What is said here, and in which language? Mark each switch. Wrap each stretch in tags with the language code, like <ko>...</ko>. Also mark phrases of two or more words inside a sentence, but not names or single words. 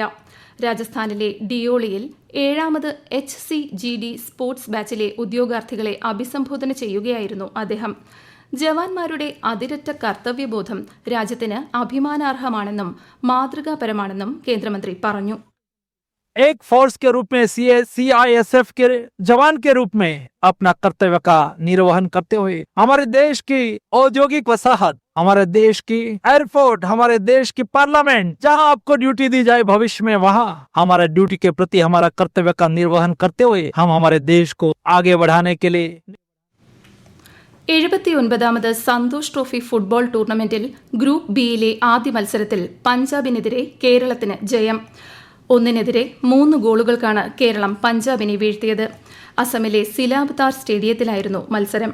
<ml>രാജസ്ഥാനിലെ ഡിയോളിയിൽ 7ാമത് HCGD സ്പോർട്സ് ബാച്ചിലെ ഉദ്യോഗാർത്ഥികളെ അഭിസംബോധന ചെയ്യുകയായിരുന്നു അദ്ദേഹം. ജവാന്മാരുടെ അതിരറ്റ കർത്തവ്യബോധം രാജ്യത്തിന് അഭിമാനാർഹമാണെന്നും മാതൃകാപരമാണെന്നും കേന്ദ്രമന്ത്രി പറഞ്ഞു.</ml> <hi>एक फोर्स के रूप में CISF के जवान के रूप में अपना कर्तव्य का निर्वहन करते हुए हमारे देश की औद्योगिक वसाहत, हमारे देश की एयरपोर्ट, हमारे देश की पार्लियामेंट, जहां आपको ड्यूटी दी जाए भविष्य में वहां हमारा ड्यूटी के प्रति हमारा कर्तव्य का निर्वहन करते हुए हम हमारे देश को आगे बढ़ाने के लिए</hi> <ml>79ാമത് സന്തോഷ് ട്രോഫി ഫുട്ബോൾ ടൂർണമെന്റിൽ ഗ്രൂപ്പ് ബിയിലെ ആദ്യ മത്സരത്തിൽ പഞ്ചാബിനെതിരെ കേരളത്തിന് ജയം. 1-നെതിരെ 3 ഗോളുകൾക്കാണ് കേരളം പഞ്ചാബിനെ വീഴ്ത്തിയത്. അസമിലെ സിലാബ്താർ സ്റ്റേഡിയത്തിലായിരുന്നു മത്സരം.</ml>